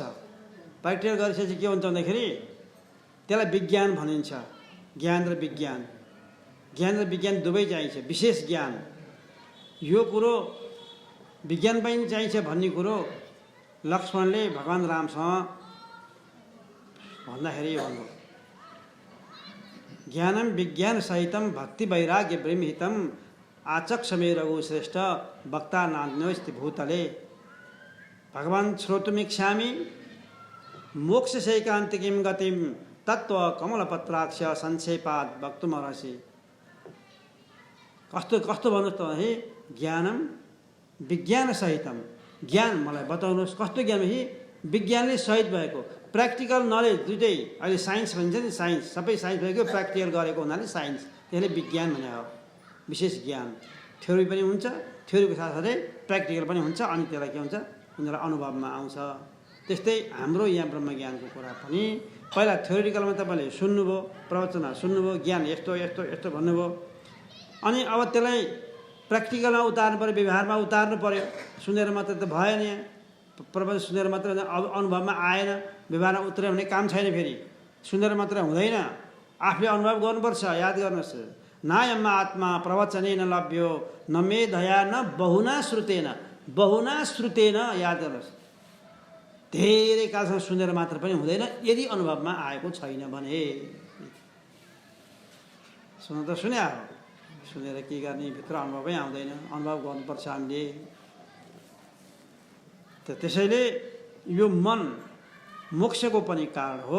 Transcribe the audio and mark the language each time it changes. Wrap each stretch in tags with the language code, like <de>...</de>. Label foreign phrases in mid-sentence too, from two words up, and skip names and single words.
<ne>प्र्याक्टिकल गरिसकेपछि के हुन्छ भन्दाखेरि त्यसलाई विज्ञान भनिन्छ। ज्ञान र विज्ञान, ज्ञान र विज्ञान दुवै चाहिन्छ। विशेष ज्ञान, यो कुरो विज्ञान पनि चाहिन्छ भन्ने कुरो लक्ष्मणले भगवान् रामसँग भन्दाखेरि यो भन्नु</ne> <sa>ज्ञानम विज्ञान सहितम भक्ति वैराग्य ब्रह्महितम आचक्षमे रघुश्रेष्ठ वक्ता नान्योस्ति भूतले। भगवान् श्रोतुमिच्छामि मोक्षशैकान्तिकीं गतिं तत्त्व कमलपत्राक्ष संक्षेपात् वक्तुमर्हसि।</sa> <ne>कस्तो कस्तो भन्नुहोस् त है</ne> <sa>ज्ञानम विज्ञान सहितम</sa> <ne>ज्ञान मलाई बताउनुहोस् कस्तो ज्ञान है विज्ञानले सहित भएको</ne> <en>practical knowledge</en> <ne>दुइटै अहिले साइन्स भन्छ नि साइन्स सबै साइन्स भएको प्र्याक्टिकल गरेको हुनाले साइन्स त्यसले विज्ञान भने हो विशेष ज्ञान थ्योरी पनि हुन्छ थ्योरीको साथसाथै प्र्याक्टिकल पनि हुन्छ अनि त्यसलाई के हुन्छ उनीहरूलाई अनुभवमा आउँछ। त्यस्तै हाम्रो यहाँ ब्रह्मज्ञानको कुरा पनि पहिला थ्योरिटिकलमा तपाईँले सुन्नुभयो प्रवचनमा सुन्नुभयो ज्ञान यस्तो यस्तो यस्तो भन्नुभयो अनि अब त्यसलाई प्र्याक्टिकलमा उतार्नु पऱ्यो व्यवहारमा उतार्नु पऱ्यो। सुनेर मात्र त भएन यहाँ प्रवचन सुनेर मात्र अनुभवमा आएन व्यवहारमा उत्रयो भने काम छैन। फेरि सुनेर मात्र हुँदैन आफूले अनुभव गर्नुपर्छ। याद गर्नुहोस्</ne> <sa>नायम आत्मा प्रवचने न लभ्यो न मेधया न बहुना श्रुतेन</sa> <ne>याद गर्नुहोस् धेरै कालसम्म सुनेर मात्र पनि हुँदैन यदि अनुभवमा आएको छैन भने। सुन त सुने हो सुनेर के गर्ने भित्र अनुभवै आउँदैन अनुभव गर्नुपर्छ हामीले। त्यसैले यो मन मोक्षको पनि कारण हो।</ne>